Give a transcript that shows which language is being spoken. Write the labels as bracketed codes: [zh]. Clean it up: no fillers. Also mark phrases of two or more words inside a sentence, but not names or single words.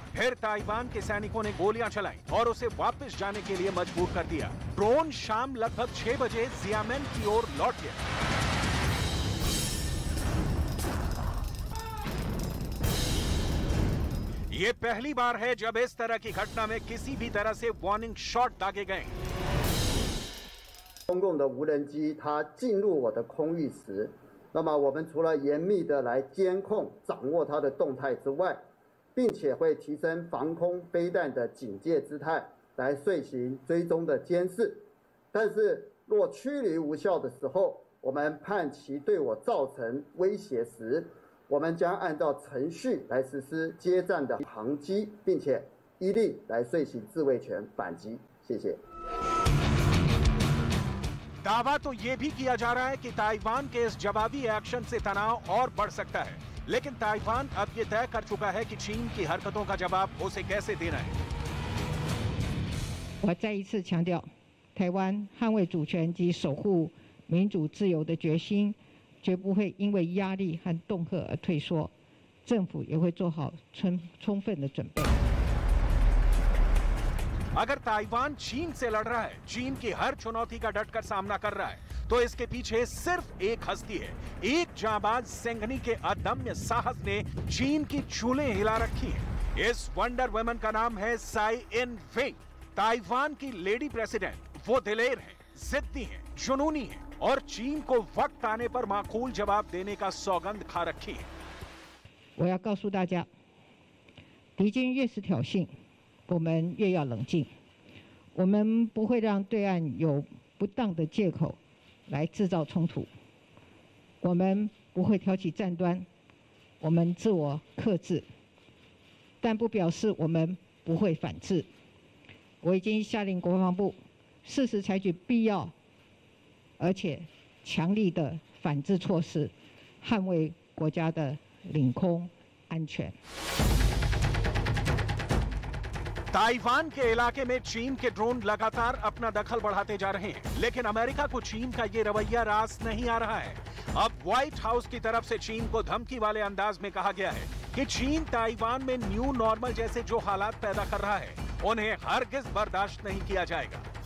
[hi] फिर ताइवान के सैनिकों ने गोलियां चलाई और उसे वापस जाने के लिए मजबूर कर दिया। ड्रोन शाम लगभग 6 बजे जियामेन की ओर लौट गया। ये पहली बार है जब इस तरह की घटना में किसी भी तरह से [en] warning shot [hi] दागे गए। [zh] 中共的无人机它进入我的空域时，那么我们除了严密的来监控、掌握它的动态之外，并且会提升防空飞弹的警戒姿态，来遂行追踪的监视。但是若驱离无效的时候，我们判其对我造成威胁时， 我们将按照程序来实施接战的航击，并且依例来遂行自卫权反击。谢谢。 [hi] दावा तो ये भी किया जा रहा है कि ताइवान के इस जवाबी एक्शन से तनाव और बढ़ सकता है, लेकिन ताइवान अब ये तय कर चुका है कि चीन की हरकतों का जवाब उसे कैसे देना है। [zh] 我再一次强调，台湾捍卫主权及守护民主自由的决心。绝不会因为压力和恫吓而退缩，政府也会做好充分的准备。 [hi] अगर ताइवान चीन से लड़ रहा है, चीन की हर चुनौती का डटकर सामना कर रहा है, तो इसके पीछे सिर्फ एक हस्ती है। एक जांबाज सिंघनी के अदम्य साहस ने चीन की चूलें हिला रखी हैं। इस [en] wonder woman [hi] का नाम है साई इन वेई। ताइवान की [en] lady president. [hi] वो दिलेर है, जिद्दी है, जुनूनी है और चीन को वक्त आने पर माकूल जवाब देने का सौगंध खा रखी है। [zh] 我要告诉大家，敌军越是挑衅，我们越要冷静。我们不会让对岸有不当的借口来制造冲突。我们不会挑起战端，我们自我克制，但不表示我们不会反制。我已经下令国防部适时采取必要 而且强力的反制措施，捍卫国家的领空安全。 [hi] ताइवान के इलाके में चीन के ड्रोन लगातार अपना दखल बढ़ाते जा रहे हैं, लेकिन अमेरिका को चीन का ये रवैया रास नहीं आ रहा है। अब व्हाइट हाउस की तरफ से चीन को धमकी वाले अंदाज में कहा गया है कि चीन ताइवान में [en] new normal [hi] जैसे जो हालात पैदा कर रहा है, उन्हें हरगिज बर्दाश्त नहीं किया जाएगा।